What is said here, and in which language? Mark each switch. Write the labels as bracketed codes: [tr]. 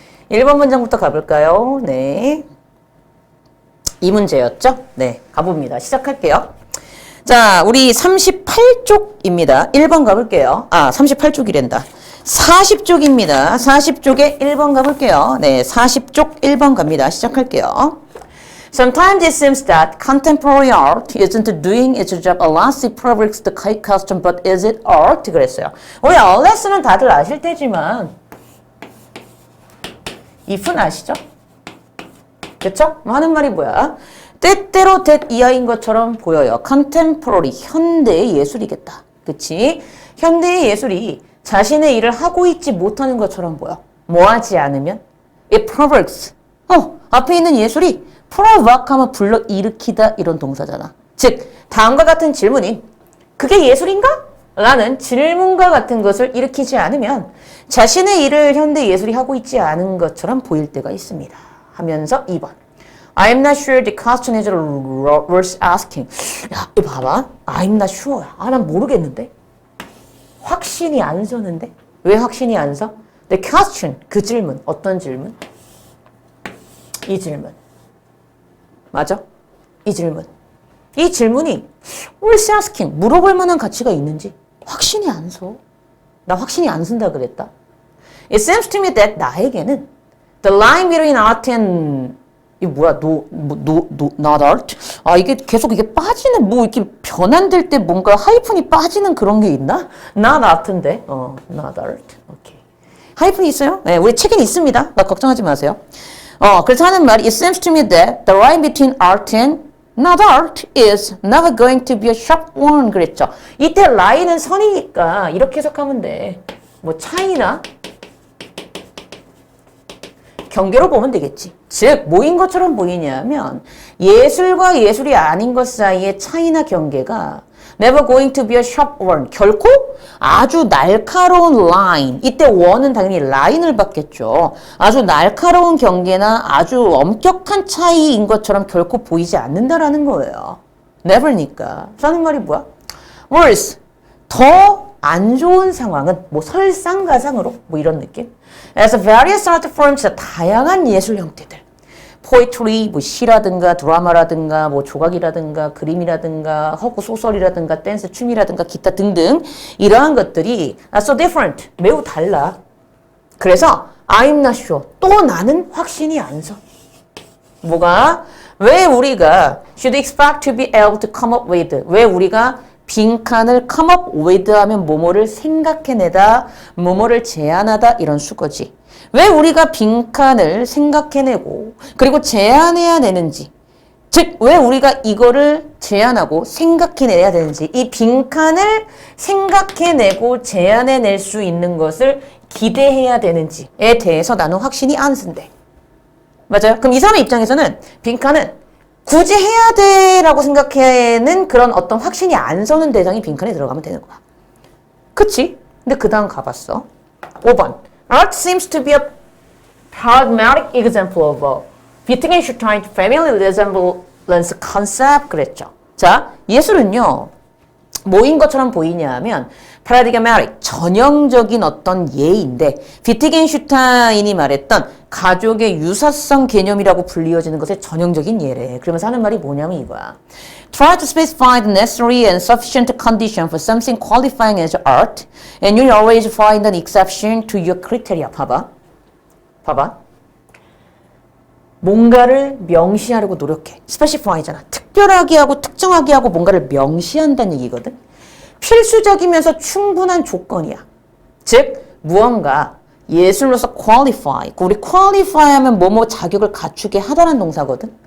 [ko] 1번 문장부터 가볼까요? 네. 이 문제였죠? 네. 가봅니다. 시작할게요. 자, 우리 38쪽입니다. 1번 가볼게요. 38쪽이란다. 40쪽입니다. 40쪽에 1번 가볼게요. 네. 40쪽 1번 갑니다. 시작할게요. [en] Sometimes it seems that contemporary art isn't doing its job unless it provokes the question, but is it art? [ko] 그랬어요. 우리 unless는 다들 아실 테지만 if는 아시죠? 그쵸? 하는 말이 뭐야? 때때로 that 이하인 것처럼 보여요. contemporary, 현대의 예술이겠다. 그치? 현대의 예술이 자신의 일을 하고 있지 못하는 것처럼 보여. 뭐 하지 않으면? [en] It provokes. [ko] 앞에 있는 예술이 provoke 하면 불러일으키다 이런 동사잖아. 즉, 다음과 같은 질문이 그게 예술인가? 라는 질문과 같은 것을 일으키지 않으면 자신의 일을 현대 예술이 하고 있지 않은 것처럼 보일 때가 있습니다. 하면서 2번. [en] I'm not sure the question is worth asking. [ko] 야, 이거 봐봐. [en] I'm not sure. [ko] 난 모르겠는데. 확신이 안 서는데? 왜 확신이 안 서? [en] The question, [ko] 그 질문. 어떤 질문? 이 질문. 맞아? 이 질문. 이 질문이 [en] worth asking, [ko] 물어볼 만한 가치가 있는지 확신이 안 서. 나 확신이 안 쓴다 그랬다. [en] It seems to me that [ko] 나에게는 [en] the line between art and [ko] 이 뭐야? [en] not art? [ko] 이게 계속 이게 빠지는, 이렇게 변환될 때 뭔가 하이픈이 빠지는 그런 게 있나? not art인데. not art. 오케이. 하이픈이 있어요? 네, 우리 책엔 있습니다. 나 걱정하지 마세요. 그래서 하는 말이, [en] it seems to me that the line between art and not art is never going to be a sharp one. [ko] 그랬죠. 이때 라인은 선이니까 이렇게 해석하면 돼. 뭐 차이나 경계로 보면 되겠지. 즉, 뭐인 것처럼 보이냐면 예술과 예술이 아닌 것 사이의 차이나 경계가 [en] never going to be a sharp one. [ko] 결코 아주 날카로운 line. 이때 one은 당연히 라인을 받겠죠. 아주 날카로운 경계나 아주 엄격한 차이인 것처럼 결코 보이지 않는다라는 거예요. never니까. 하는 말이 뭐야? worse. 더 안 좋은 상황은 뭐 설상가상으로 뭐 이런 느낌? [en] As various art forms, [ko] 다양한 예술 형태들. poetry, 뭐 시라든가 드라마라든가 뭐 조각이라든가 그림이라든가 허구 소설이라든가 댄스 춤이라든가 기타 등등 이러한 것들이 [en] so different, [ko] 매우 달라. 그래서 [en] I'm not sure, [ko] 또 나는 확신이 안 서. 뭐가? 왜 우리가 [en] should expect to be able to come up with, [ko] 왜 우리가 빈칸을 [en] come up with [ko] 하면 뭐뭐를 생각해내다, 뭐뭐를 제안하다 이런 수거지. 왜 우리가 빈칸을 생각해내고 그리고 제안해야 되는지, 즉 왜 우리가 이거를 제안하고 생각해내야 되는지, 이 빈칸을 생각해내고 제안해낼 수 있는 것을 기대해야 되는지에 대해서 나는 확신이 안 쓴대. 맞아요? 그럼 이 사람의 입장에서는 빈칸은 굳이 해야 돼라고 생각하는 그런 어떤 확신이 안 서는 대상이 빈칸에 들어가면 되는 거야. 그치? 근데 그 다음 가봤어. 5번. [en] Art seems to be a pragmatic example of a Wittgenstein family resemblance concept. [ko] 그랬죠. 자, 예술은요, 뭐인 것처럼 보이냐면 paradigmatic, 전형적인 어떤 예인데 비트겐슈타인이 말했던 가족의 유사성 개념이라고 불리워지는 것의 전형적인 예래. 그러면서 하는 말이 뭐냐면 이거야. [en] Try to specify the necessary and sufficient condition for something qualifying as art and you'll always find an exception to your criteria. [ko] 봐봐. 뭔가를 명시하려고 노력해. specify잖아. 특별하게 하고 특정하게 하고 뭔가를 명시한다는 얘기거든. 필수적이면서 충분한 조건이야. 즉 무언가 예술로서 qualify. 우리 qualify 하면 뭐뭐 자격을 갖추게 하다라는 동사거든.